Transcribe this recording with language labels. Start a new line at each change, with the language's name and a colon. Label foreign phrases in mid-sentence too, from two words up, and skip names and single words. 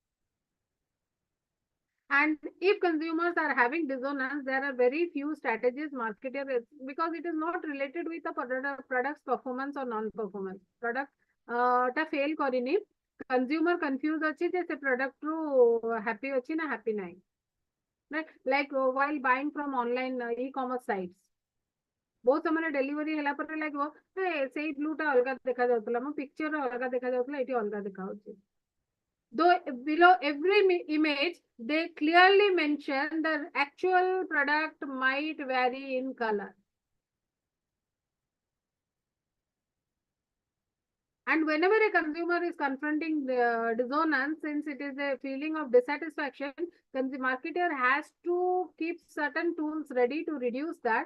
English: And if consumers are having dissonance, there are very few strategies marketers, because it is not related with the product's performance or non-performance.
Odia: ପ୍ରଡକ୍ଟ ଟା ଫେଲ୍ କରିନି,
English: consumer confused
Odia: ଅଛି ଯେ ସେ ପ୍ରଡକ୍ଟ ରୁ ହ୍ୟାପି ଅଛି ନା ହ୍ୟାପି ନାହିଁ.
English: Right? Like while buying from online e-commerce sites.
Odia: ବହୁତ ସମୟ ଡେଲିଭରି ହେଲା ପରେ ଲାଗିବ ସେଇ ବ୍ଲୁ ଟା ଅଲଗା ଦେଖା ଯାଉଥିଲା ମୋ ପିକ୍ଚର ଅଲଗା ଦେଖା ଯାଉଥିଲା ଏଠି ଅଲଗା ଦେଖା ହଉଛି.
English: Though below every image, they clearly mention the actual product might vary in color. And whenever a consumer is confronting the dissonance, since it is a feeling of dissatisfaction, then the marketer has to keep certain tools ready to reduce that.